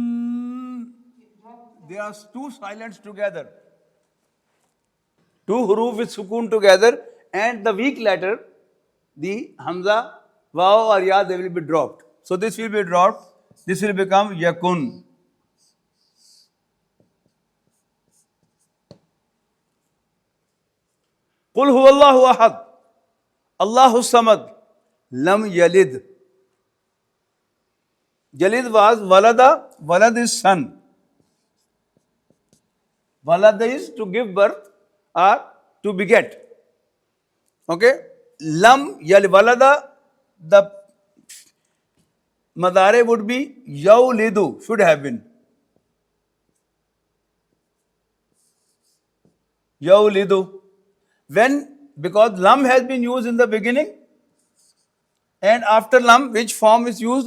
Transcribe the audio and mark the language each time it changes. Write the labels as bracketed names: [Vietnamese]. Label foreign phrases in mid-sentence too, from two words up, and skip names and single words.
[English] There are two silents together. Two huruf with sukun together, and the weak letter, the hamza, waw or ya, they will be dropped. So this will be dropped. This will become yakun. [Arabic] قل هو الله أحد الله الصمد لم يلد. [English] Yalid was walada, walad is son. Walad is to give birth or to beget. Okay? [Arabic] لم يلد, [English] walada, the madare would be yaulidu, should have been. Yaulidu. When, because lam has been used in the beginning, and after lam, which form is used?